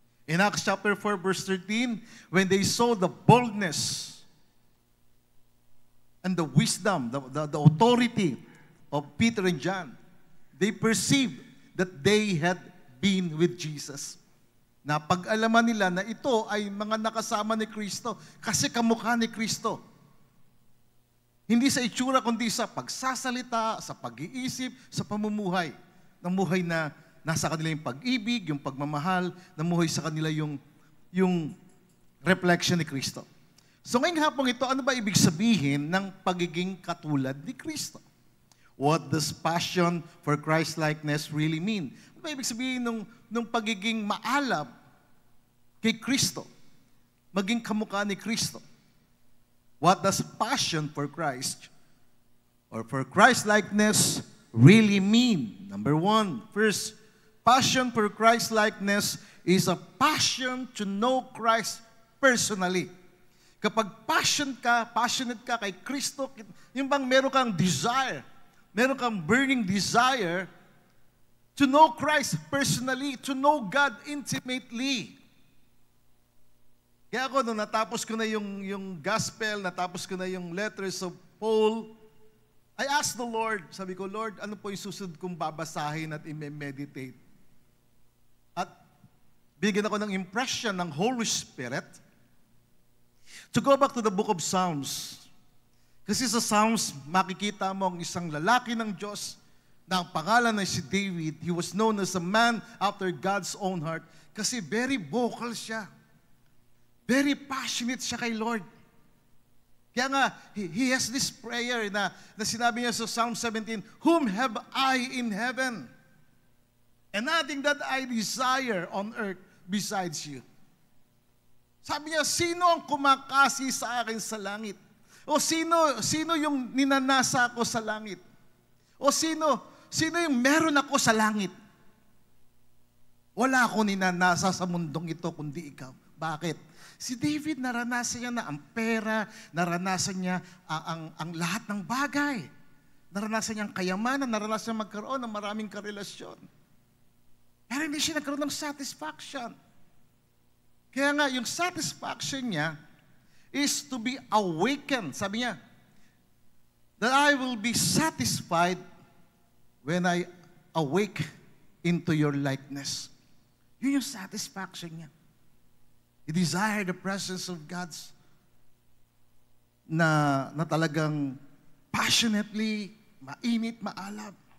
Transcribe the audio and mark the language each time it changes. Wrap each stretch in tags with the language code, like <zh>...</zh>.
<en>In Acts chapter 4 verse 13, when they saw the boldness and the wisdom, the authority of Peter and John, they perceived that they had been with Jesus.</en> <tl>Napag-alaman nila na ito ay mga nakasama ni Kristo kasi kamukha ni Kristo. Hindi sa itsura kundi sa pagsasalita, sa pag-iisip, sa pamumuhay. Namuhay na nasa kanila yung pag-ibig, yung pagmamahal, namuhay sa kanila yung reflection ni Kristo. So ngayong hapong ito, ano ba ibig sabihin ng pagiging katulad ni Kristo?</tl> <en>What does passion for Christ-likeness really mean?</en> <tl>Ano ba ibig sabihin nung pagiging maalab kay Kristo? Maging kamukha ni Kristo?</tl> <en>What does passion for Christ or for Christ-likeness really mean? Number one, first, passion for Christ-likeness is a passion to know Christ personally.</en> <tl>Kapag passionate ka kay Kristo, yung bang meron kang desire, meron kang burning desire</tl> <en>to know Christ personally, to know God intimately.</en> <tl>Kaya ako, nung natapos ko na yung gospel, natapos ko na yung letters of Paul,</tl> <en>I asked the Lord,</en> <tl>sabi ko, Lord, ano po yung susunod kong babasahin at i-meditate? At bigyan ako ng impression ng Holy Spirit</tl> <en>to go back to the book of Psalms.</en> <tl>Kasi sa Psalms, makikita mo ang isang lalaki ng Diyos na ang pangalan ay si David.</tl> <en>He was known as a man after God's own heart</en> <tl>kasi very vocal siya. Very passionate siya kay Lord. Kaya nga,</tl> <en>he has this prayer</en> <tl>na sinabi niya sa Psalm 17,</tl> <en>"Whom have I in heaven? And nothing that I desire on earth besides you."</en> <tl>Sabi niya, sino ang kumakasi sa akin sa langit? O sino yung ninanasa ko sa langit? O sino yung meron ako sa langit? Wala akong ninanasa sa mundong ito kundi ikaw. Bakit? Si David, naranasan niya na ang pera, naranasan niya ang lahat ng bagay. Naranasan niya ang kayamanan, naranasan niya magkaroon ng maraming karelasyon. Pero hindi siya nagkaroon ng satisfaction. Kaya nga, yung satisfaction niya is to be awakened. Sabi niya,</tl> <en>that I will be satisfied when I awake into your likeness.</en> <tl>Yun yung satisfaction niya.</tl> <en>He desired the presence of God's</en> <tl>na talagang passionately, mainit, maalab.</tl>